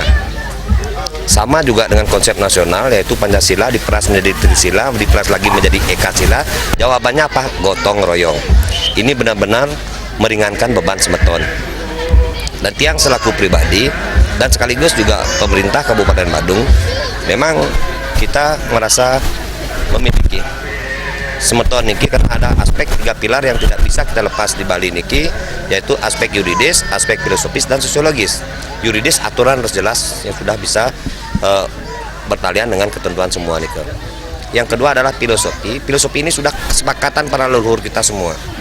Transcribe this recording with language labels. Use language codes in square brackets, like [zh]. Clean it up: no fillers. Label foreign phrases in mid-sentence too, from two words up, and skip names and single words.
[id] Sama juga dengan konsep nasional, yaitu Pancasila diperas menjadi Trisila, diperas lagi menjadi Ekasila. Jawabannya apa? Gotong royong. Ini benar-benar meringankan beban semeton. Dan Tiang selaku pribadi dan sekaligus juga pemerintah Kabupaten Badung, memang kita merasa memiliki semeton niki kan ada aspek 3 pilar yang tidak bisa kita lepas di Bali niki, yaitu aspek yuridis, aspek filosofis dan sosiologis. Yuridis aturan harus jelas yang sudah bisa bertalian dengan ketentuan semua niki. Yang kedua adalah filosofi. Filosofi ini sudah kesepakatan para leluhur kita semua.